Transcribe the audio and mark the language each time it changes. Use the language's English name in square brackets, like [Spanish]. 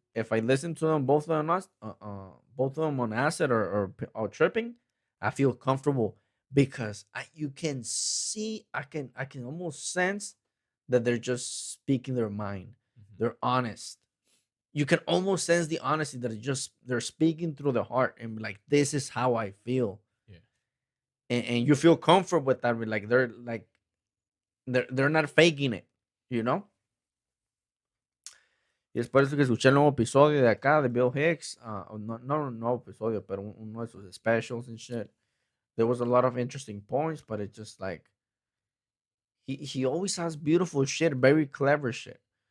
[English] If I listen to them, both of them on acid or tripping, I feel comfortable because you can see, I can almost sense that they're just speaking their mind. Mhm. They're honest. You can almost sense the honesty that they're speaking through the heart and like this is how I feel, Yeah. and you feel comfort with that. Like they're not faking it, you know. [Spanish] Y es por eso que escuché el nuevo episodio de acá de Bill Hicks. No un nuevo episodio, pero uno de sus specials and shit. [English] There was a lot of interesting points, but it just like he always has beautiful shit, very clever shit.